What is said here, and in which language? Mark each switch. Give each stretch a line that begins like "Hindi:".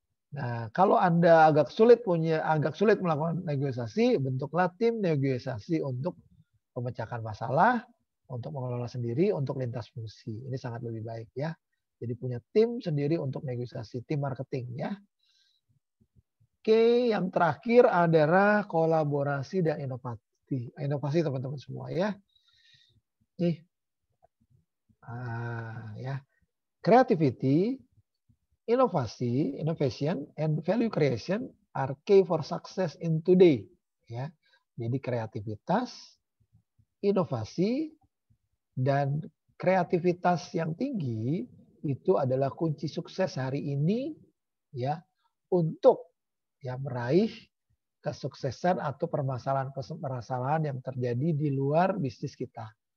Indonesian: Nah, kalau Anda agak sulit melakukan negosiasi, bentuklah tim negosiasi untuk pemecahkan masalah, untuk mengelola sendiri, untuk lintas fungsi. Ini sangat lebih baik ya. Jadi punya tim sendiri untuk negosiasi, tim marketing ya. Oke, yang terakhir adalah kolaborasi dan inovasi. Inovasi teman-teman semua ya. Nih, Ya.
English: Creativity, innovation, and value creation are key for success in today.
Indonesian: Ya. Jadi kreativitas, inovasi, dan kreativitas yang tinggi itu adalah kunci sukses hari ini ya untuk ya meraih kesuksesan atau permasalahan yang terjadi di luar bisnis kita.